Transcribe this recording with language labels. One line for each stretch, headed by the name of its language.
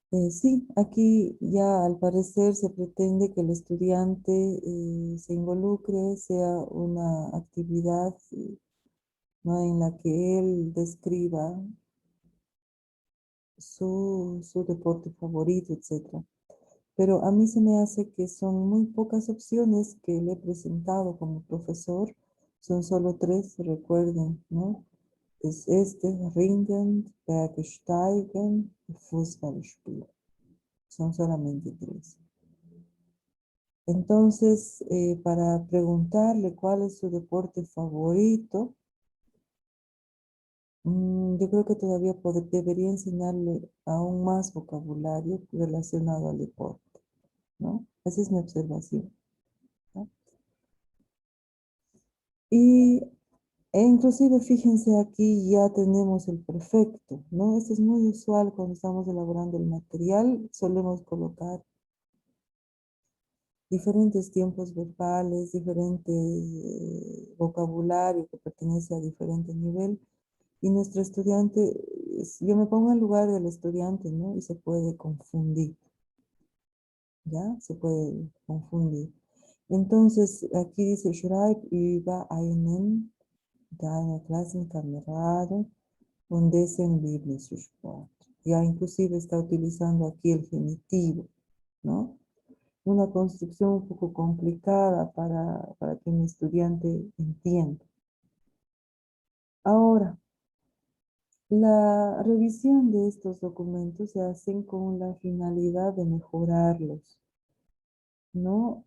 Spanish: Sí, aquí ya al parecer se pretende que el estudiante se involucre, sea una actividad, ¿no? En la que él describa su deporte favorito, etc. Pero a mí se me hace que son muy pocas opciones que le he presentado como profesor. Son solo 3, recuerden, ¿no? Es Ringen, Bergsteigen y Fußballspiel. Son solamente 3. Entonces, para preguntarle cuál es su deporte favorito, yo creo que todavía debería enseñarle aún más vocabulario relacionado al deporte, ¿no? Esa es mi observación, ¿no? Y E inclusive, fíjense aquí, ya tenemos el perfecto, ¿no? Esto es muy usual cuando estamos elaborando el material. Solemos colocar diferentes tiempos verbales, diferente vocabulario que pertenece a diferente nivel. Y nuestro estudiante, yo me pongo en lugar del estudiante, ¿no? Y se puede confundir, ¿ya? Se puede confundir. Entonces, aquí dice,
German: schreib über einen deiner Klassenkameraden und dessen Lieblingssport.
Spanish: Ya inclusive está utilizando aquí el genitivo, ¿no? Una construcción un poco complicada para que mi estudiante entienda. Ahora, la revisión de estos documentos se hacen con la finalidad de mejorarlos, ¿no?